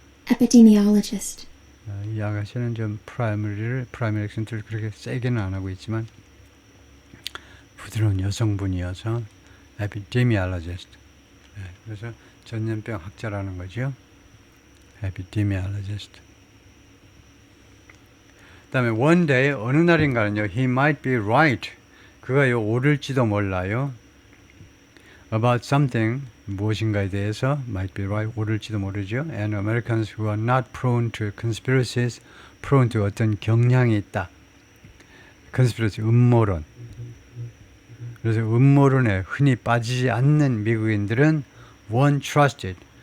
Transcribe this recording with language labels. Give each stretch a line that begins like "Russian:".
English: epidemiologist,
Korean: 이 아가씨는 좀 프라이머리 액센트를 그렇게 세게는 안 하고 있지만 부드러운 여성분이어서 epidemiologist. 그래서 전염병 학자라는 거죠.
English: epidemiologist.
Korean: 그다음에
English: one day
Korean: 어느 날인가는요,
English: he might be right.
Korean: 그가요 옳을지도 몰라요.
English: about something
Korean: 무엇인가에 대해서
English: might be right
Korean: 옳을지도 모르죠.
English: And Americans who are not prone to conspiracies, prone to
Korean: 어떤 경향이 있다. conspiracy 음모론. 그래서 음모론에 흔히 빠지지 않는 미국인들은
English: won't trust it.